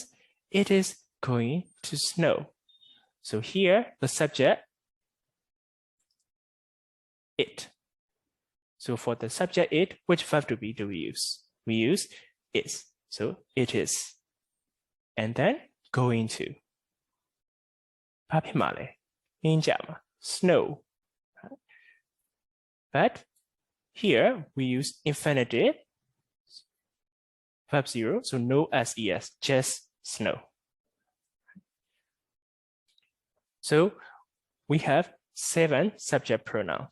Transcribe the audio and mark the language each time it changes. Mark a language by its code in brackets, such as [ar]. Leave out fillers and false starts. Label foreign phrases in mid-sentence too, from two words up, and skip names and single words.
[en] It is going to snow. So here, the subject, it. So for the subject it, which verb to be do we use? We use is. So it is. And then going to. [my] ဘာဖြစ်မှာလဲ? အင်းကြမှာ snow. [en] But here we use infinitive, verb 0, so no ses, just snow. So we have 7 subject pronouns.